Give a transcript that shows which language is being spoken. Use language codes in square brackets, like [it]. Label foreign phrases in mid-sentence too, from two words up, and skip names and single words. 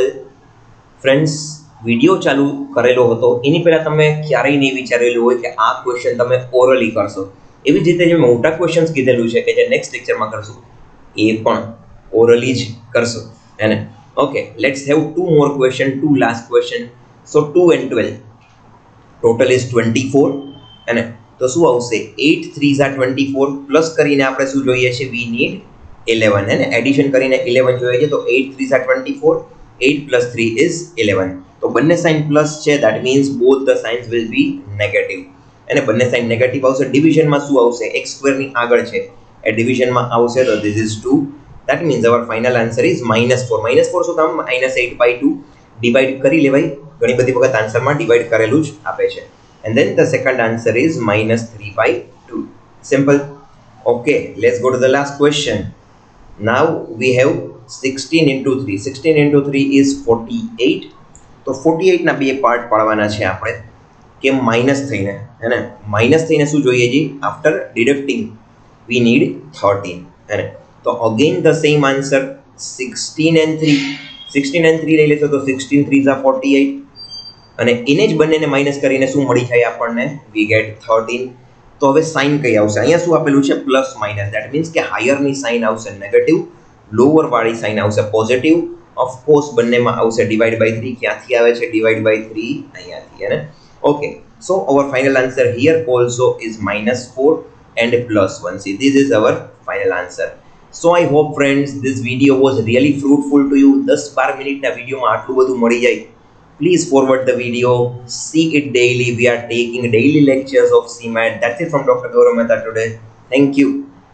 [gu] ફ્રેન્ડ્સ, વિડીયો ચાલુ કરેલો હતો એની પહેલાં તમે ક્યારેય નહીં વિચારેલું હોય કે આ ક્વેશ્ચન તમે ઓરલી કરશો. એવી જ રીતે જે મોટા ક્વેશ્ચન્સ કીધેલું છે કે જે નેક્સ્ટ લેક્ચરમાં કરશું, એ પણ ઓરલી જ કરશું, હે ને. [en] okay, let's have 2 more question, 2 last question. સો 2 and 12 total is 24. [gu] અને તો શું આવશે, [en] 8 3s are 24, [gu] પ્લસ કરીને આપણે શું જોઈએ છે, [en] we need 11. [gu] હે ને, એડિશન કરીને 11 જોઈએ છે, તો [en] 8 3s are 24, 8 plus 3 is 11. [gu] તો બંને સાઇન પ્લસ છે, [en] that means both the signs will be negative. [gu] અને બંને સાઇન નેગેટિવ આવશે. ડિવિઝનમાં શું આવશે, x² ની આગળ છે એ ડિવિઝનમાં આવશે, તો [en] this is 2. that means our final answer is -4. [gu] -4 શું કામ, -8/2 ડિવાઈડ કરી લેવાય, ઘણી બધી વખત આન્સરમાં ડિવાઈડ કરેલું જ આપે છે. [en] And then the second answer is -3/2. Simple. Okay, let's go to the last question. Now we have 16 into 3. 16 into 3 is 48. [gu] તો 48 ના બે પાર્ટ પાડવાના છે આપણે, કે માઇનસ થઈને, હે ને, માઇનસ થઈને શું જોઈએ છે, [en] after deducting we need 13. [gu] હે ને, તો [en] again the same answer, 16 and 3. [gu] 16 and 3 લઈ લેશો તો [en] 16 3s are 48. [gu] અને એને જ બંનેને માઇનસ કરીને શું મળી જાય આપણને, [en] we get 13. [gu] તો હવે સાઇન કઈ આવશે, અહીંયા શું આપેલું છે, પ્લસ માઇનસ, [en] that means [gu] કે હાયરની સાઇન આવશે નેગેટિવ, લોઅર વાળી સાઇન આવશે પોઝિટિવ. ઓફકોર્સ બંનેમાં આવશે [en] divide by 3. [gu] ક્યાંથી આવે છે [en] divide by 3, [gu] અહીંયાથી, હે ને. [en] okay, so our final answer here also is -4 and +1. See, this is our final answer. So I hope friends this video was really fruitful to you. [gu] 10-12 મિનિટના વિડીયોમાં આટલું બધું મળી જાય. [en] Please forward the video, see it daily. We are taking daily lectures of CMAT. That's it from Dr. Gaurav Mehta today. Thank you.